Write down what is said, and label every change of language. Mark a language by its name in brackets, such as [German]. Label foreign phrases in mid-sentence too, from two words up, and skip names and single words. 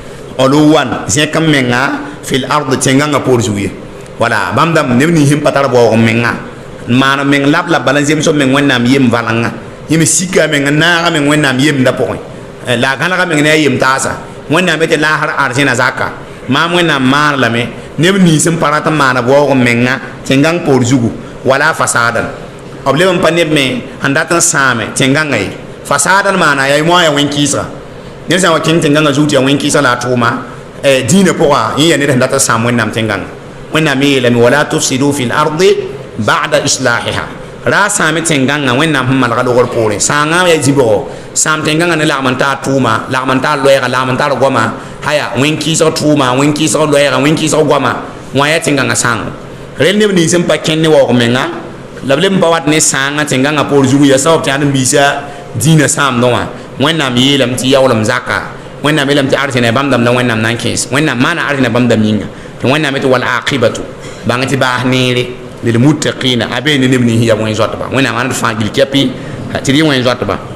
[Mossi] uluwan zẽk n menga [Arabic] في الأرض [Mossi] tẽngãngã poor zug ye wala bãmb dãmb neb nins sẽn pa tar baoog menga n maan meng lab la bala n zems meng wẽnnaam yem valengã yẽm sika meng n naaga meng wẽnnaam yemda pʋgẽ la a gãlga meng ne a yem taasa wẽnnaam be tɩ laasr arzẽna zaka maam wẽnnaam maan lame neb nins sẽn pa rat n maana baoog menga tẽngãng poor zugu [Arabic] ولا فسادا [Mossi] b leb n pa neb me n dat n sãame tẽngãngã ye fasadan maana yaa moa ya wẽn-kɩɩsga ned sã n wa kẽng tẽngãngã zug tɩ ya wẽn-kɩɩsã la a tʋʋma dĩinã pʋga yẽ ya ned sẽn dat n sãam wẽnnaam tẽngãngã wẽnnaam me yeelame [Arabic] ولا تفسدوا في الأرض بعد [Mossi] islahiha ra sãame tẽngãngã wẽnnaam sẽn malga logr poorẽ sãngã ya zĩbgo sãam tẽngãngã ne lagm n taa tʋʋma lagm n taa loɛɛga lagm n tar goama haya wẽn-kɩɩsg tʋʋma wẽn-kɩɩsg loɛɛga wẽn-kɩɩsg goama wã ya tẽngãngã sãngo rel neb nins sẽn pa kẽnd ne waoog menga la b leb n pa wat ne sãngã tẽngãngã poor zugu ya sabab tɩ ãdem-biisã dĩinã sãamdẽ wã wẽnnaam yeelame tɩ yaoolem zaka wẽnnaam yeelame tɩ arzẽna bãmb dãmb la wẽnnaam na n kẽes wẽnnaam maana arzẽna bãmb dãmb yĩnga tɩ wẽnnaam tɩ [Arabic] والعاقبة [Mossi] bãng tɩ baas neere lilmuttaqina a bee ne neb nins ya wẽn zoatba wẽnnaam ãnd fãa gil kɛpɩ tɩ d yɩ wẽn zoatba